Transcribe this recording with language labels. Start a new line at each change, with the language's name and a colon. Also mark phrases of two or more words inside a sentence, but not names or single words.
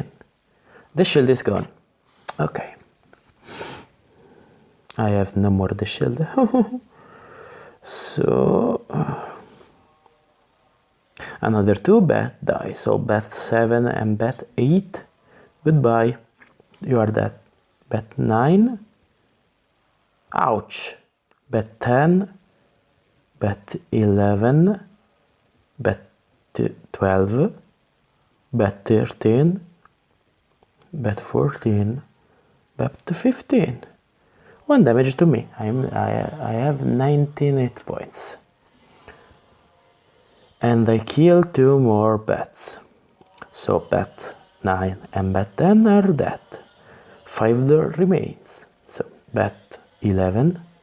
English: The shield is gone. Okay. I have no more the shield. So another 2 bat die. So bat 7 and bat 8. Goodbye. You are dead. Bat 9. Ouch. Bat 10. Bat 11. Bat 12. Bat 13. Bat 14. Bat 15. 1 damage to me. I have 19 hit points. And I kill 2 more bats. So bat 9 and bat 10 are dead. 5 there remains. So bat 11.